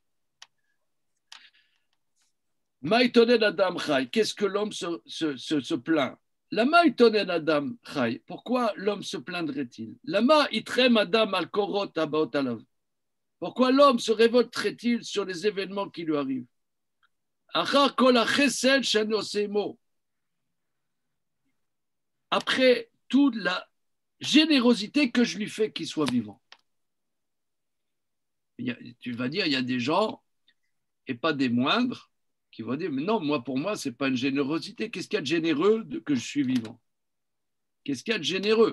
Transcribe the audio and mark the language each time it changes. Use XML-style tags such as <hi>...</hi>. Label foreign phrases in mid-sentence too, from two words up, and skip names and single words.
<he>מה יתאונן אדם חי,</he> <fr>qu'est-ce que l'homme se plaint?</fr> <he>למה יתאונן אדם חי,</he> <fr>pourquoi l'homme se plaindrait-il?</fr> <he>למה יתרעם אדם על קורות הבאות עליו.</he> <fr>Pourquoi l'homme se révolterait-il sur les événements qui lui arrivent?</fr> <he>אחר כל חסד שאני עושה עמו.</he> <fr>Après toute la générosité que je lui fais qu'il soit vivant. Tu vas dire, il y a des gens, et pas des moindres, qui vont dire, mais non, pour moi, ce n'est pas une générosité. Qu'est-ce qu'il y a de généreux que je suis vivant? Qu'est-ce qu'il y a de généreux?</fr>